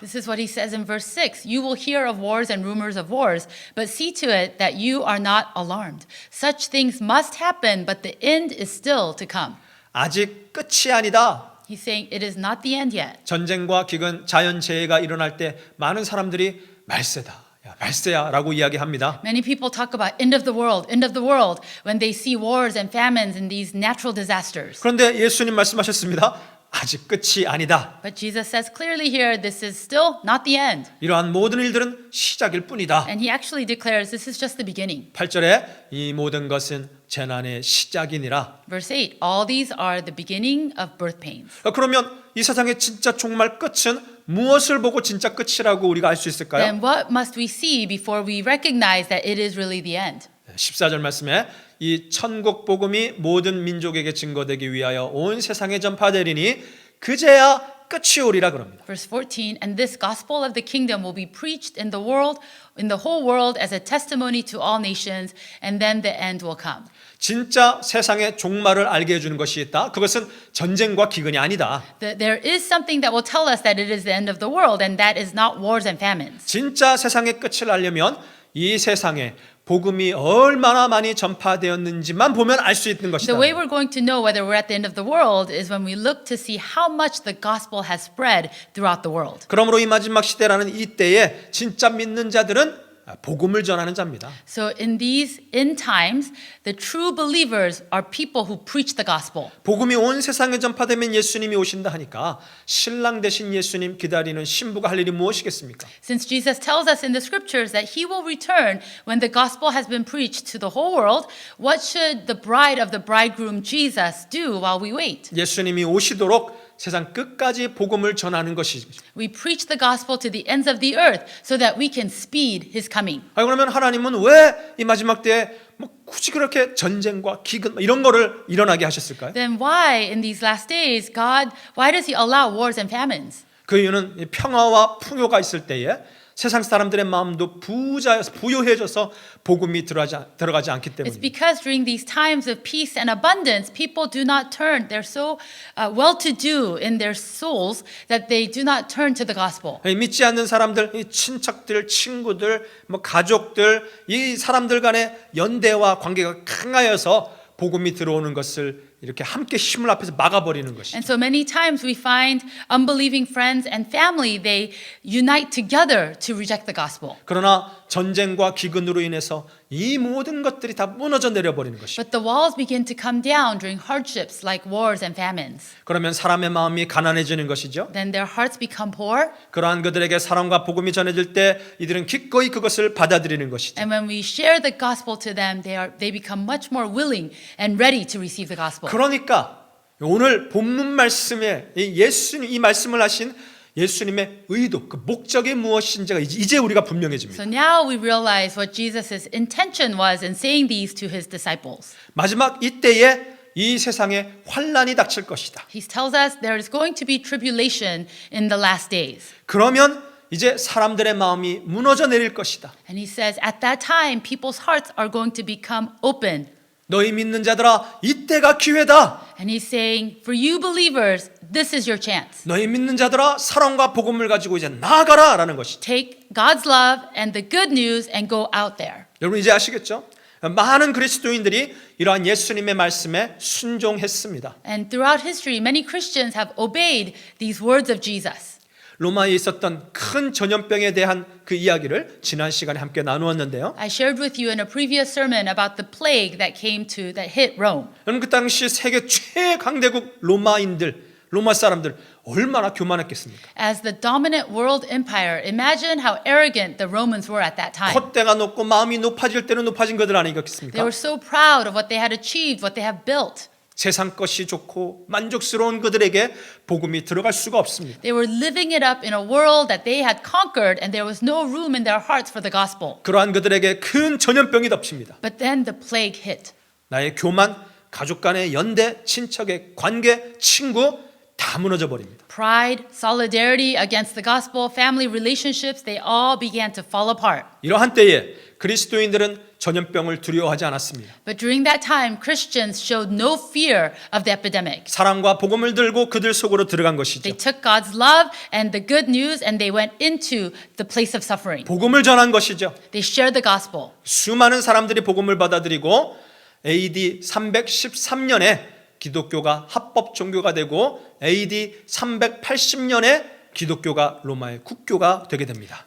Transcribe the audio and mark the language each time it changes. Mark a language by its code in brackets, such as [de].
[en] This is what he says in verse 6. You will hear of wars and rumors of wars, but see to it that you are not alarmed. Such things must happen, but the end is still to come. [ko] 아직 끝이 아니다. [en] He's saying it is not the end yet. [ko] 전쟁과 기근, 자연재해가 일어날 때 많은 사람들이 말세다. 야, 말세야라고 이야기합니다. [en] Many people talk about end of the world when they see wars and famines and these natural disasters. [ko] 그런데 예수님 말씀하셨습니다. 아직 끝이 아니다. [en] But Jesus says clearly here, this is still not the end. [ko] 이러한 모든 일들은 시작일 뿐이다. [en] And he actually declares this is just the beginning. [ko] 8절에 이 모든 것은 재난의 시작이니라. [en] Verse 8, all these are the beginning of birth pains. [ko] 그러면 이 세상의 진짜 종말 끝은 무엇을 보고 진짜 끝이라고 우리가 알 수 있을까요? [en] Then what must we see before we recognize that it is really the end? [ko] 14절 말씀에 이 천국 복음이 모든 민족에게 증거되기 위하여 온 세상에 전파되리니 그제야 끝이 오리라 그럽니다. [en] Verse 14, and this gospel of the kingdom will be preached in the world, in the whole world as a testimony to all nations, and then the end will come. [ko] 진짜 세상의 종말을 알게 해주는 것이 있다. 그것은 전쟁과 기근이 아니다. [en] There is something that will tell us that it is the end of the world, and that is not wars and famines. [ko] 진짜 세상의 끝을 알려면 이 세상에 복음이 얼마나 많이 전파되었는지만 보면 알 수 있는 것이다. [en] The way we're going to know whether we're at the end of the world is when we look to see how much the gospel has spread throughout the world. [ko] 그러므로 이 마지막 시대라는 이 때에 진짜 믿는 자들은 복음을 전하는 자입니다. [en] So in these end times, the true believers are people who preach the gospel. [ko] 복음이 온 세상에 전파되면 예수님이 오신다 하니까 신랑 되신 예수님 기다리는 신부가 할 일이 무엇이겠습니까? [en] Since Jesus tells us in the scriptures that he will return when the gospel has been preached to the whole world, what should the bride of the bridegroom Jesus do while we wait? [ko] 예수님이 오시도록 세상 끝까지 복음을 전하는 것이죠. [en] We preach the gospel to the ends of the earth so that we can speed his coming. [ko] 그러면 하나님은 왜 이 마지막 때에 굳이 그렇게 전쟁과 기근 이런 거를 일어나게 하셨을까요? [en] Then why in these last days, why does he allow wars and famines? [ko] 그 이유는 이 평화와 풍요가 있을 때에 세상 사람들의 마음도 부요해져서 복음이 들어가지 않기 [en] It's [ko] 때문입니다. [en] because during these times of peace and abundance, people do not turn. They're so well-to-do in their souls that they do not turn to the gospel. [ko] 믿지 않는 사람들, 이 친척들, 친구들, 가족들, 이 사람들 간의 연대와 관계가 강하여서 복음이 들어오는 것을 이렇게 함께 힘을 합해서 막아버리는 것이죠. [en] And so many times we find unbelieving friends and family, they unite together to reject the gospel. [ko] 그러나 전쟁과 기근으로 인해서 이 모든 것들이 다 무너져 내려버리는 것이죠. [en] But the walls begin to come down during hardships like wars and famines. [ko] 그러면 사람의 마음이 가난해지는 것이죠. [en] Then their hearts become poor. [ko] 그러한 그들에게 사랑과 복음이 전해질 때 이들은 기꺼이 그것을 받아들이는 것이죠. [en] And when we share the gospel to them, they become much more willing and ready to receive the gospel. [ko] 그러니까 오늘 본문 말씀에 이 말씀을 하신 예수님의 의도, 그 목적이 무엇인지가 이제 우리가 분명해집니다. [en] So now we realize what Jesus' intention was in saying these to his disciples. [ko] 마지막 이때에 이 세상에 환난이 닥칠 것이다. [en] He tells us there is going to be tribulation in the last days. [ko] 그러면 이제 사람들의 마음이 무너져 내릴 것이다. [en] And he says, at that time, people's hearts are going to become open. [ko] 너희 믿는 자들아, 이때가 기회다. [en] And he's saying, for you believers, this is your chance. [ko] 너희 믿는 자들아, 사랑과 복음을 가지고 이제 나아가라 라는 것이죠. [en] Take God's love and the good news and go out there. [ko] 여러분 이제 아시겠죠? 많은 그리스도인들이 이러한 예수님의 말씀에 순종했습니다. [en] And throughout history, many Christians have obeyed these words of Jesus. [ko] 로마에 있었던 큰 전염병에 대한 그 이야기를 지난 시간에 함께 나누었는데요. [en] I shared with you in a previous sermon about the plague that hit Rome. [ko] 여러분 그 당시 세계 최강대국 로마 사람들 얼마나 교만했겠습니까? [en] As the dominant world empire, imagine how arrogant the Romans were at that time. [ko] 콧대가 높고 마음이 높아질 때는 높아진 것들 [en] They [ko] 아니겠습니까? [en] were so proud of what they had achieved, what they have built. [ko] 세상 것이 좋고 만족스러운 그들에게 복음이 들어갈 수가 없습니다. [en] They were living it up in a world that they had conquered, and there was no room in their hearts for the gospel. [ko] 그러한 그들에게 큰 전염병이 덮칩니다. [en] But then the plague hit. [ko] 나의 교만, 가족 간의 연대, 친척의 관계, 친구 다 무너져 버립니다. [en] Pride, solidarity against the gospel, family relationships, they all began to fall apart. [ko] 이러한 때에 그리스도인들은 전염병을 두려워하지 않았습니다. [en] But during that time, Christians showed no fear of the epidemic. [ko] 사랑과 복음을 들고 그들 속으로 들어간 것이죠. [en] They took God's love and the good news and they went into the place of suffering. [ko] 복음을 전한 것이죠. [en] They shared the gospel. [ko] 수많은 사람들이 복음을 받아들이고 AD 313년에 기독교가 합법 종교가 되고 AD 380년에 기독교가 로마의 국교가 되게 됩니다.